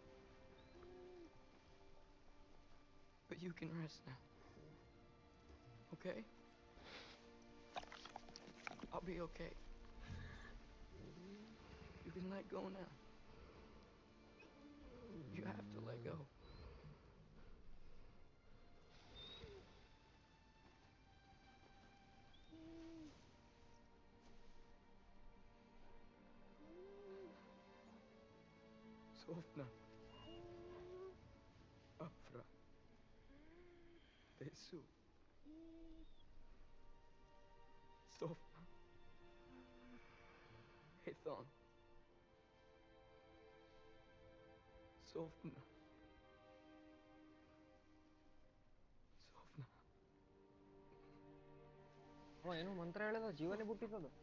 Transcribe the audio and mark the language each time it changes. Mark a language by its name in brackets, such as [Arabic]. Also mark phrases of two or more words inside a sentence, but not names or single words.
[English] But you can rest now. Okay? I'll be okay. You can let go now. You have to let go. Sofna. Afra. Tesu. Sofna. Ethon. Sofna. Sofna. [Kannada] ಅವ ಏನೋ ಮಂತ್ರ ಹೇಳಿದ, ಜೀವನೇ ಬಿಟ್ಟಿದ್ದದು.